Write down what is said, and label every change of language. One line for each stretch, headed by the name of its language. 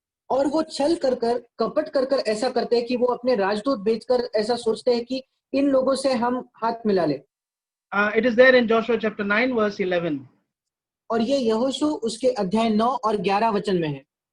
Hindi: और वो छल कर कपट कर ऐसा करते हैं कि वो अपने राजदूत भेजकर ऐसा सोचते हैं कि इन लोगों से हम हाथ मिला ले।
English: It is there in Joshua chapter 9, verse 11.
Hindi: और ये यहोशू उसके अध्याय 9 और 11 वचन में है।